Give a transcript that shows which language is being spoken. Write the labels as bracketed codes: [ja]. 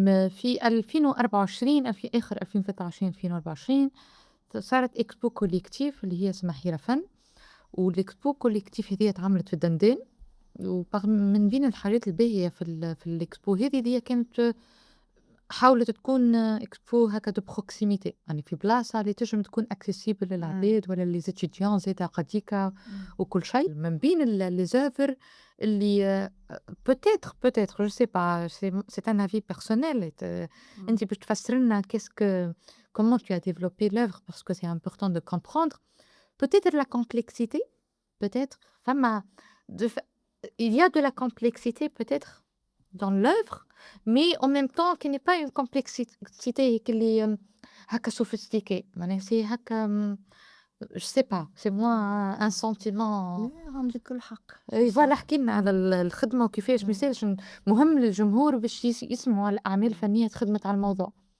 [ar] في 2024 آخر 2023 2024 صارت إكسبو كوليكتيف اللي هي اسمها حيرة فن، والإكسبو كوليكتيف هذيّا اتعملت في دندان، من بين الحاجات الباهية في الإكسبو هذه كانت حاولت تكون إكسبو هكا [fr] دو بروكسيميتي، [ar] يعني في بلاصة اللي تنجم تكون [fr] accessible [ar] للعباد ولا [fr] les étudiants [ar] زادا قديكا وكل شيء. من بين [fr] les œuvres [ar] اللي [fr] peut-être je sais pas c'est un avis personnel. [ar] أنتِ باش تفسر لنا [fr] comment tu as développé l'œuvre parce que c'est important de comprendre. Peut-être la complexité, peut-être [ar] فما [fr] il y a de la complexité peut-être dans l'œuvre, mais en même temps qui n'est pas une complexité [ar] هيك اللي هكا [fr] sophistiquée. [ar] معناها [fr] c'est [ar] هكا [fr] je sais pas, c'est moins un sentiment. [ar] لا عندك الحق. فوالا احكي لنا على الخدمة وكيفاش ما يصيرش مهم للجمهور باش يسمعوا على الأعمال الفنية تخدمت على الموضوع.